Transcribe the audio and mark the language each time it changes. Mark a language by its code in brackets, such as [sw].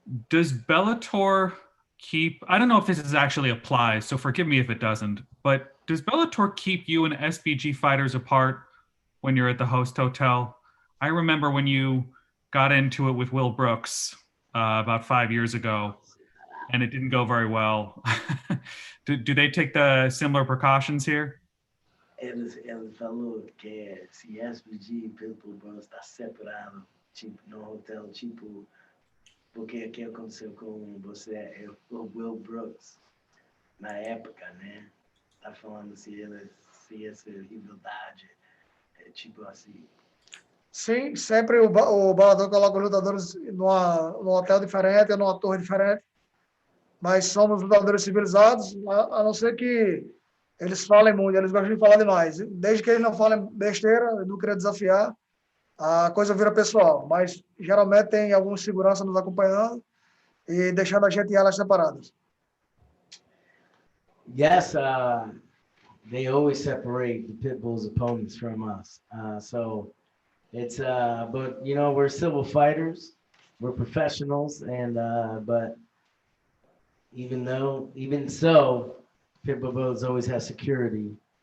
[en] Does Bellator keep, I don't know if this is actually applies, so forgive me if it doesn't, but does Bellator keep you and SBG fighters apart when you're at the host hotel? I remember when you got into it with Will Brooks about 5 years ago, and it didn't go very well. Do they take the similar precautions here? [pt] Ele falou que se SBG e Pitbull está separado, tipo, no hotel, tipo, porque o que aconteceu com você, o Will Brooks, na época, né? Tá falando se essa rivalidade é tipo assim. sim, sempre o Bellator coloca os lutadores num hotel diferente, ou numa torre diferente, mas somos lutadores civilizados, a não ser que eles falem muito, eles gostam de falar demais. Desde que eles não falem besteira, não queria desafiar, a coisa vira pessoal. Mas geralmente tem algum segurança nos acompanhando e deixando a gente em alas separadas. [en] Yes, they always separate the Pitbull's opponents from us. So it's, but you know, we're civil fighters, we're professionals, and but even so, Pitbull Brothers always has security.